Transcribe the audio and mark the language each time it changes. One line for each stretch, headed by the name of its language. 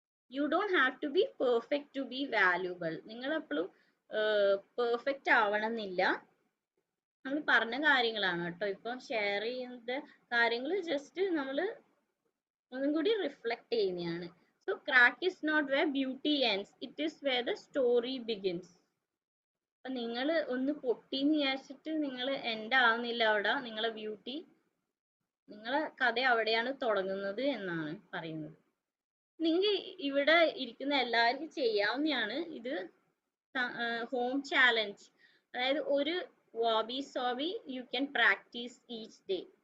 English: You don't have to be perfect to be valuable.
Malayalam: നിങ്ങൾ എപ്പോഴും perfect ആവണമെന്നില്ല. നമ്മൾ പറഞ്ഞ കാര്യങ്ങളാണ് കേട്ടോ ഇപ്പം ഷെയർ ചെയ്യുന്ന കാര്യങ്ങൾ. ജസ്റ്റ് നമ്മൾ ഒന്നും കൂടി റിഫ്ലക്ട് ചെയ്യുന്നതാണ്.
English: So crack is not where beauty ends, it is where the story begins.
Malayalam: അപ്പൊ നിങ്ങൾ ഒന്ന് പൊട്ടിന്ന് വിചാരിച്ചിട്ട് നിങ്ങൾ എൻഡ് ആവുന്നില്ല അവിടെ. നിങ്ങളെ ബ്യൂട്ടി, നിങ്ങളെ കഥ അവിടെയാണ് തുടങ്ങുന്നത് എന്നാണ് പറയുന്നത്. നിങ്ങൾ ഇവിടെ ഇരിക്കുന്ന എല്ലാവർക്കും ചെയ്യാവുന്നതാണ് ഇത്.
English: home challenge,
Malayalam: അതായത് ഒരു
English: സോബി you can practise each day.